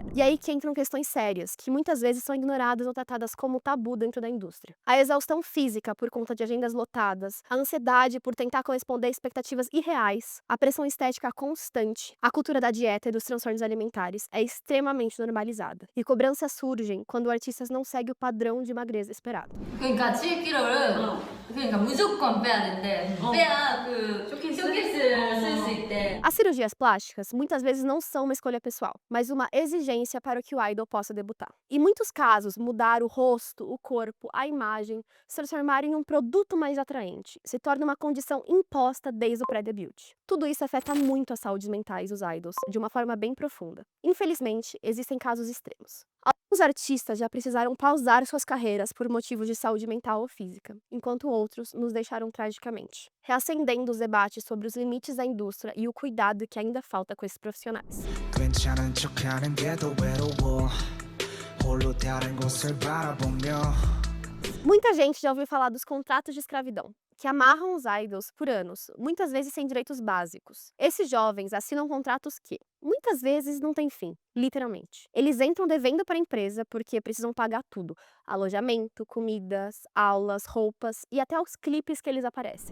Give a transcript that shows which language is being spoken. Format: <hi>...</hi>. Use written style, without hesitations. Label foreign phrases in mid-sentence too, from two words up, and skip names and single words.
<pt>E aí que entram questões sérias, que muitas vezes são ignoradas ou tratadas como tabu dentro da indústria. A exaustão física por conta de agendas lotadas, a ansiedade por tentar corresponder a expectativas irreais, a pressão estética constante, a cultura da dieta e dos transtornos alimentares é extremamente normalizada. E cobranças surgem quando artistas não seguem o padrão de magreza esperado.</pt> <ko>그러니까 7kg를 그러니까 무조건 빼야 된대. 빼야 그 쇼케이스를 쓸 수 있대.</ko> <pt>As cirurgias plásticas muitas vezes não são uma escolha pessoal, mas uma exigência para que o idol possa debutar. Em muitos casos, mudar o rosto, o corpo, a imagem, se transformar em um produto mais atraente, se torna uma condição imposta desde o pré-debut. Tudo isso afeta muito a saúde mentais dos idols, de uma forma bem profunda. Infelizmente, existem casos extremos. Alguns artistas já precisaram pausar suas carreiras por motivos de saúde mental ou física, enquanto outros nos deixaram tragicamente, reacendendo os debates sobre os limites da indústria e o cuidado que ainda falta com esses profissionais.</pt> <ko>괜찮은 척하는데도 외로워 홀로 다른 곳을 바라보며</ko> <pt>Muita gente já ouviu falar dos contratos de escravidão, que amarram os idols por anos, muitas vezes sem direitos básicos. Esses jovens assinam contratos que, muitas vezes, não têm fim, literalmente. Eles entram devendo para a empresa porque precisam pagar tudo: alojamento, comidas, aulas, roupas e até os clipes que eles aparecem.</pt>